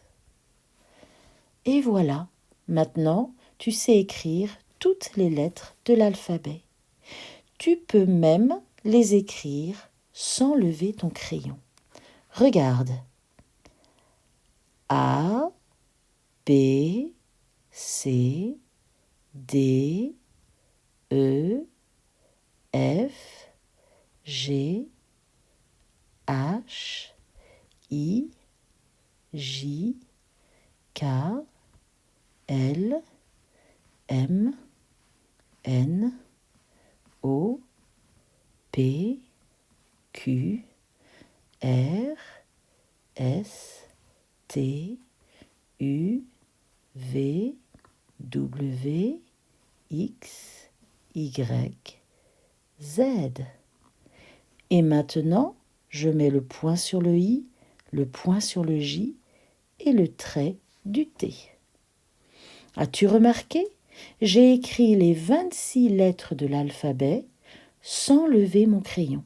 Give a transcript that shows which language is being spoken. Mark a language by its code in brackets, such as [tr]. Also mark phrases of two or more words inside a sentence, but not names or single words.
[fr] Et voilà, maintenant, tu sais écrire toutes les lettres de l'alphabet. Tu peux même les écrire sans lever ton crayon. Regarde. A, B, C, D, E, F, G, H, I, J, K, L, M, N, O, P, Q, R, S, T, U, V, W, X, Y, Z. Et maintenant, je mets le point sur le I, le point sur le J et le trait du T. As-tu remarqué? J'ai écrit les 26 lettres de l'alphabet sans lever mon crayon.